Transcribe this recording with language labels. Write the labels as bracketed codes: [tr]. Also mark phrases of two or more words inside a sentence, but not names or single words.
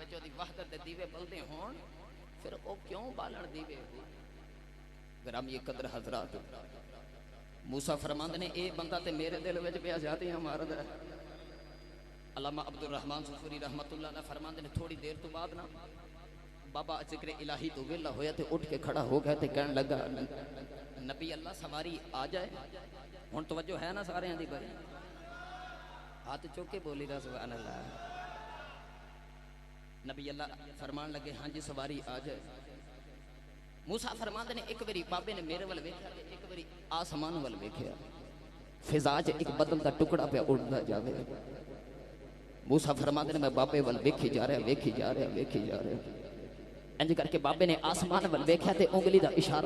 [pa] وچ اوہدی وحدت دے دیوے بلدے ہون فیر او کیوں بالن دیوے گرامی قدر حضرات موسیٰ فرماندے نے اے بندہ تے میرے دل وچ پیا جاتیاں ماردا ہے علامہ عبدالرحمن صفری رحمۃاللہ نے فرماندے نے تھوڑی دیر تو بعد نا بابا ذکر الٰہی تو ویلا ہویا تے اٹھ کے کھڑا ہو گیا تے کہنے لگا نبی اللہ سواری آ جائے ہن توجہ ہے نا سارے دی بھائی ہاتھ چک کے بولی دا [ar] سبحان الله [pa] نبی اللہ فرمان لگے ہاں جی سواری آ جائے موسیٰ فرماندے نے ایک باری بابے نے میرے ول ویکھیا تے ایک باری آسمان ول ویکھیا فضا چ ایک بدل دا ٹکڑا پے اڈدا جاوے موسیٰ فرماندے نے میں بابے ول ویکھی جا رہا ویکھی جا رہا ویکھی جا رہا انج کرکے بابے نے آسمان ول ویکھیا تے انگلی دا اشارہ